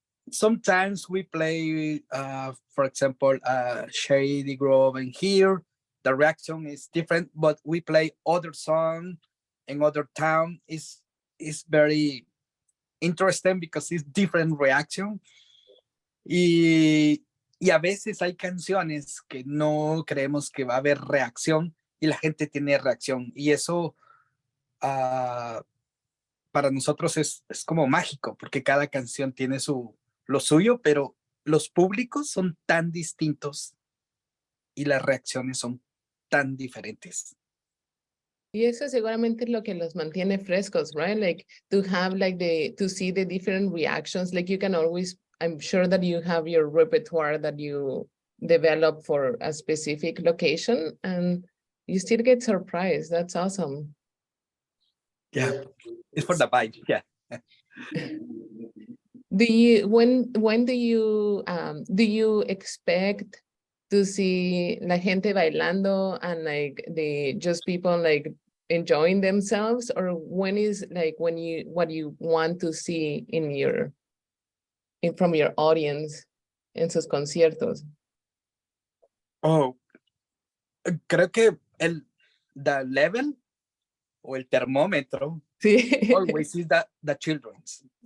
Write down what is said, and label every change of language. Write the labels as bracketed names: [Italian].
[English] Sometimes we play, for example, Shady Grove, and here the reaction is different, but we play other song in other town is very interesting because it's different reaction. [Spanish] Y a veces hay canciones que no creemos que va a haber reacción y la gente tiene reacción, y eso para nosotros es como mágico, porque cada canción tiene lo suyo, pero los públicos son tan distintos y las reacciones son tan diferentes. Y eso seguramente es lo que los mantiene frescos, [English] right? Like to have to see the different reactions. Like you can always, I'm sure that you have your repertoire that you develop for a specific location, and you still get surprised. That's awesome. Yeah, it's for the vibe. Yeah. When do you expect to see [Spanish] la gente bailando [English] and like just people like enjoying themselves, or when is like what you want to see from your audience [Spanish] en sus conciertos? Oh, creo que [English] the level [Spanish] o el termómetro Sí. [English] always is the children's.